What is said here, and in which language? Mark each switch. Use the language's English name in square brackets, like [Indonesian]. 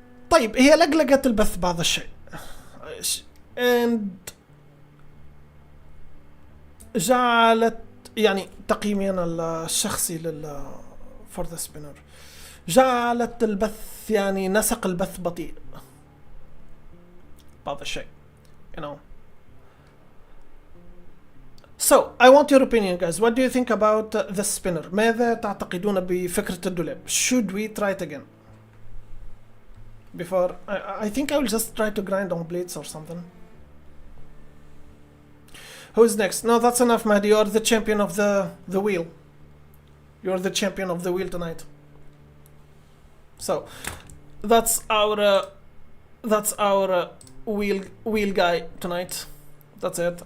[Arabic] طيب هي لقلقت البث بعض الشيء [English] and [Arabic] جعلت يعني تقييمي أنا الشخصي [English] for the spinner [Arabic] جعلت البث يعني نسق البث بطيء بعض الشيء, [English] you know. So I want your opinion, guys. What do you think about the spinner? [Arabic] ماذا تعتقدون بفكرة الدولاب? [English] Should we try it again? Before I think I will just try to grind on Blitz or something. Who's next? No, that's enough, Mahdi. You're the champion of the wheel. You're the champion of the wheel tonight. So that's our wheel guy tonight. That's it.